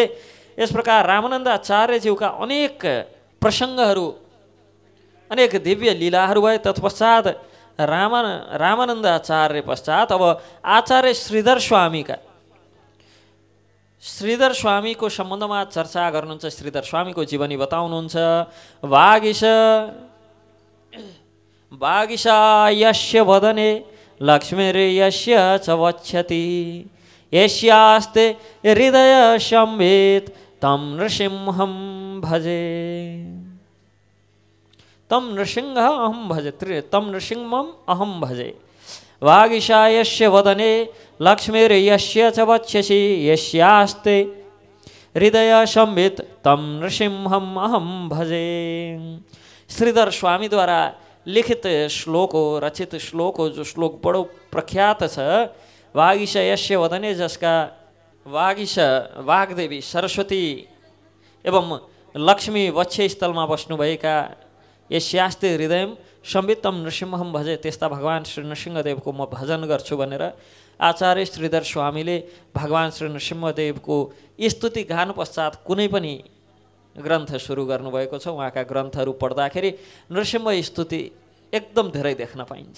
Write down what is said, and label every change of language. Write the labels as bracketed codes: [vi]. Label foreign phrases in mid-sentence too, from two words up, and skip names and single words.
[ne] यस प्रकार रामानन्दाचार्यज्यूका अनेक प्रसङ्गहरू, अनेक दिव्य लीलाहरू भए। तत्पश्चात रामानन्दाचार्य पश्चात अब आचार्य श्रीधर स्वामीको सम्बन्धमा चर्चा गर्नुहुन्छ। श्रीधर स्वामीको जीवनी बताउनुहुन्छ। [sa] वागीशा यस्य वदने लक्ष्मीर्यस्य च वक्षति, यस्यास्ते हृदय संवेद तं नृसिंहं भजे। तं नृसिंह अहं भजे, तं नृसिंहम् अहं भजे। वागीशायस्य वदने लक्ष्मीर्यस्य च वक्षसि यस्यास्ते हृदय संवित तं नृसिंहम् अहं भजे। [ne] श्रीधर स्वामी द्वारा लिखित श्लोक हो, रचित श्लोक हो, जो श्लोक बड़ो प्रख्यात छ। [sa] वागीशायस्य वदने, [ne] जसका वाग्देवी सरस्वती एवं लक्ष्मी वक्ष स्थलमा बस्नुभएका [sa] यस्यास्ते हृदय संवित तम नृसिंहम भजे, [ne] त्यस्ता भगवान श्री नृसिंहदेवको म भजन गर्छु भनेर आचार्य श्रीधर स्वामीले भगवान श्री नृसिंहदेवको स्तुति गान पश्चात कुनै पनि ग्रन्थ सुरु गर्नुभएको छ। उहाँका ग्रन्थहरू पढ्दाखेरि नृसिंह स्तुति एकदम धेरै देख्न पाइन्छ।